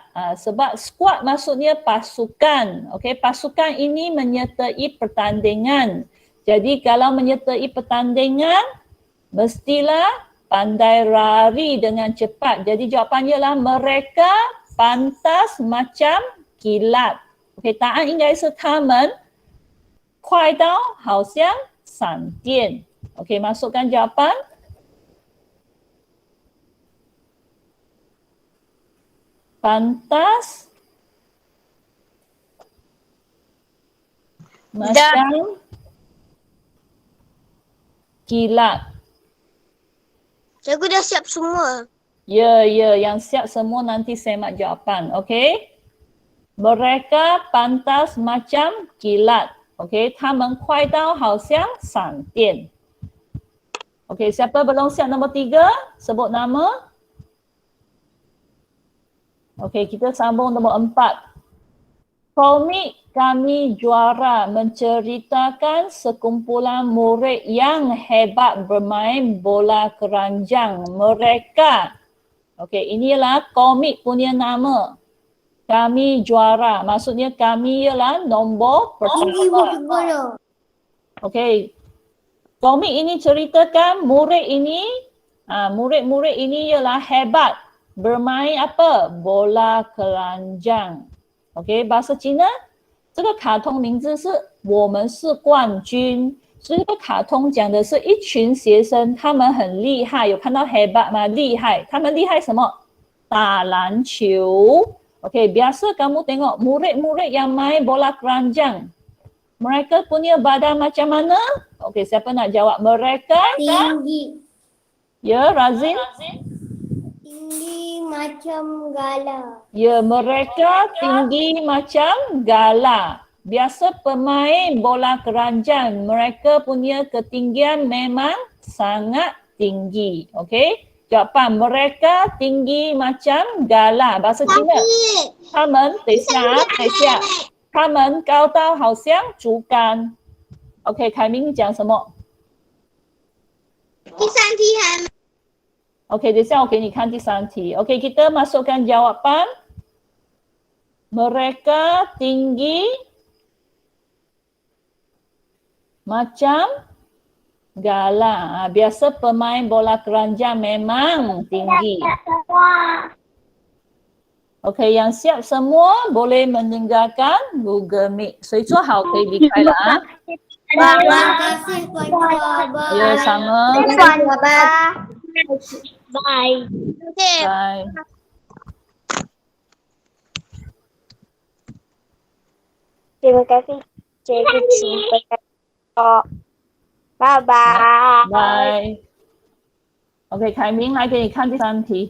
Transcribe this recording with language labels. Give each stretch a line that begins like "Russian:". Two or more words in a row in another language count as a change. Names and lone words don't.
Malay: Sebab squad maksudnya pasukan. Okey, pasukan ini menyertai pertandingan. Jadi kalau menyertai pertandingan, mestilah pandai lari dengan cepat. Jadi jawapannya ialah mereka pantas macam kilat.
Chinese: OK， 答案应该是他们快到好像闪电。OK，
Malay: masukkan jawapan. Pantas macam kilat. Cikgu dah siap semua. Ya, yang siap semua nanti semak jawapan, okey? Mereka pantas macam kilat, okey?
Chinese: 他们快到好像闪电。
Malay: Okey, siapa belum siap nombor 3? Sebut nama. Okey, kita sambung nombor 4. Komik Kami Juara menceritakan sekumpulan murid yang hebat bermain bola keranjang. Mereka, okey, inilah komik punya nama. Kami Juara. Maksudnya kami ialah nombor pertama. Okey. Komik ini ceritakan murid ini, murid-murid ini ialah hebat bermain apa? Bola keranjang. OK， bahasa Cina
Chinese: 这个卡通名字是我们是冠军，所以这个卡通讲的是一群学生，他们很厉害，有看到 hebat 吗？厉害，他们厉害什么？打篮球。
Malay: OK， biasa kamu tengok murid-murid yang main bola keranjang, mereka punya badan macam mana? OK, siapa nak jawab? Mereka Tinggi. Ya, Razin? Tinggi macam gala. Ya, mereka tinggi macam gala. Biasa pemain bola keranjang, mereka punya ketinggian memang sangat tinggi. Okey? Jawapan mereka tinggi macam gala. Bahasa Cina.
Chinese: 他们等一下他们高到好像竹竿。OK， 凯明你讲什么？第三题还没。 OK， 等一下我给你看第3 题。OK，
Malay: kita masukkan jawapan. Mereka tinggi macam gala. Biasa pemain bola keranjang memang tinggi. OK， yang siap semua boleh meninggalkan Google Meet.
Chinese: 谁做好可以离开了啊。
Malay: Terima kasih Puan Baba. Ya, sama. Puan Baba. Bye. Okay. Bye. Terima kasih Cikgu Cina. Bye-bye. Bye.
Chinese: OK， 凯明来给你看第3题。